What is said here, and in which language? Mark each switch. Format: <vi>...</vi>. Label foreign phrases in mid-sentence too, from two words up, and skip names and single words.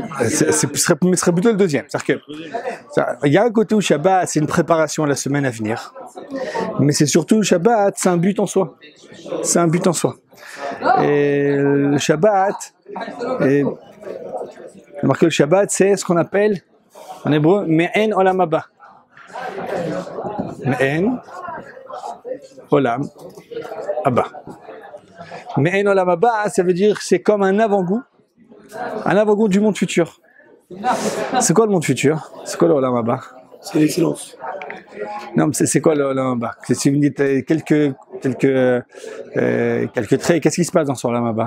<fr>Ce serait plutôt le deuxième. C'est-à-dire il y a un côté où Shabbat, c'est une préparation à la semaine à venir. Mais c'est surtout le Shabbat, c'est un but en soi. C'est un but en soi. Et le Shabbat, remarquez, le Shabbat, c'est ce qu'on appelle, en hébreu,</fr> <he>מעין עולם הבא. מעין עולם הבא. מעין עולם הבא,</he> <fr>ça veut dire c'est comme un avant-goût. Un avant-goût du monde futur. C'est quoi le monde futur? C'est quoi le</fr> <he>עולם הבא?</he> <fr>C'est l'excellence. Non, c'est quoi le</fr> <he>עולם הבא?</he> <fr>Si vous me dites quelques traits, qu'est-ce qui se passe dans ce</fr> <he>עולם הבא?</he>